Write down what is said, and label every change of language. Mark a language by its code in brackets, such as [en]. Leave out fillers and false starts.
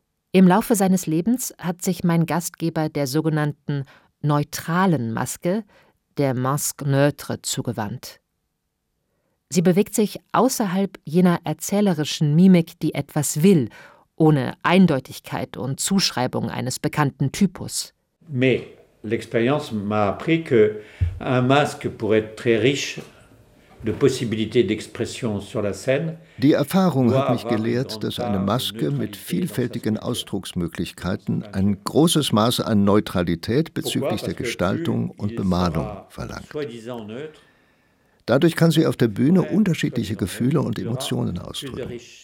[de] Im Laufe seines Lebens hat sich mein Gastgeber der sogenannten neutralen Maske, der Masque Neutre, zugewandt. Sie bewegt sich außerhalb jener erzählerischen Mimik, die etwas will, ohne Eindeutigkeit und Zuschreibung eines bekannten Typus. [fr] Mais l'expérience m'a appris que un masque pourrait être très riche de possibilités d'expression sur la scène. [de] Die Erfahrung hat mich gelehrt, dass eine Maske mit vielfältigen Ausdrucksmöglichkeiten ein großes Maß an Neutralität bezüglich der Gestaltung und Bemalung verlangt. Dadurch kann sie auf der Bühne unterschiedliche Gefühle und Emotionen ausdrücken.